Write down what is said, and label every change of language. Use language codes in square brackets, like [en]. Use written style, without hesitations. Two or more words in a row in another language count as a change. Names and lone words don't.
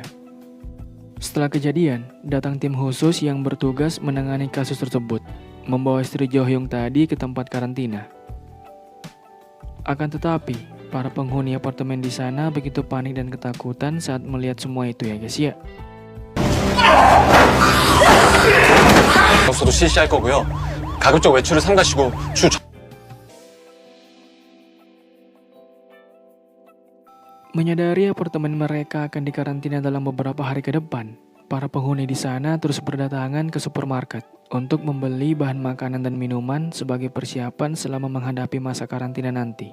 [id] Setelah kejadian, datang tim khusus yang bertugas menangani kasus tersebut, membawa istri Jo Hyung tadi ke tempat karantina. Akan tetapi, para penghuni apartemen di sana begitu panik dan ketakutan saat melihat semua itu ya guys ya. [ko] 없어도 실시할 거고요. 가급적 외출을 삼가시고 [id] Menyadari apartemen mereka akan dikarantina dalam beberapa hari ke depan, para penghuni di sana terus berdatangan ke supermarket untuk membeli bahan makanan dan minuman sebagai persiapan selama menghadapi masa karantina nanti.